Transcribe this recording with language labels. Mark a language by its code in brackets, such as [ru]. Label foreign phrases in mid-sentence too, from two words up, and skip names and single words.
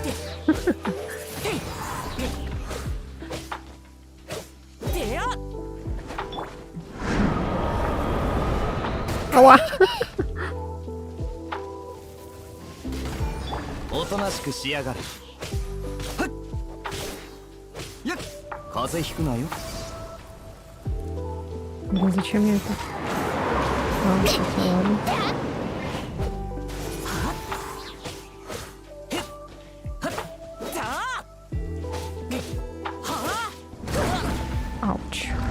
[ja] Ауа! おとなしくしやがれ。はっ。やっ。風邪ひくなよ。 [ru] Блин, зачем я это? А, кстати, ладно. Ауч.